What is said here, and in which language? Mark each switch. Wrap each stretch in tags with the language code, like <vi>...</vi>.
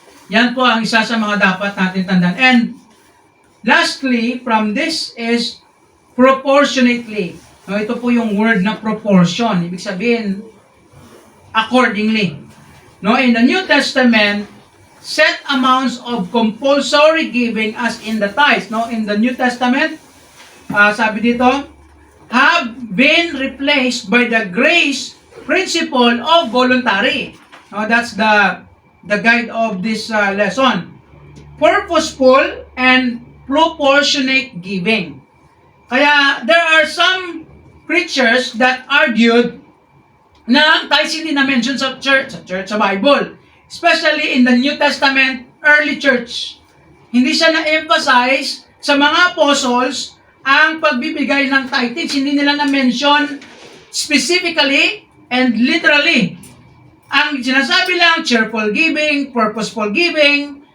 <tl>Yan po ang isa sa mga dapat natin tandaan.</tl> <en>And lastly, from this is proportionately.</en> <tl>Ito po yung word na proportion. Ibig sabihin, accordingly.</tl> <en>In the New Testament, set amounts of compulsory giving as in the tithes. In the New Testament,</en> <tl>sabi dito,</tl> <en>have been replaced by the grace principle of voluntary. That's the guide of this lesson. Purposeful and proportionate giving. Kaya there are some preachers that argued</en> <tl>na tithes hindi na-mention sa Bible.</tl> <en>Especially in the New Testament early church.</en> <tl>Hindi siya na-emphasize sa mga apostles ang pagbibigay ng tithes. Hindi nila na-mention specifically and literally. Ang sinasabi lang, cheerful giving, purposeful giving.</tl>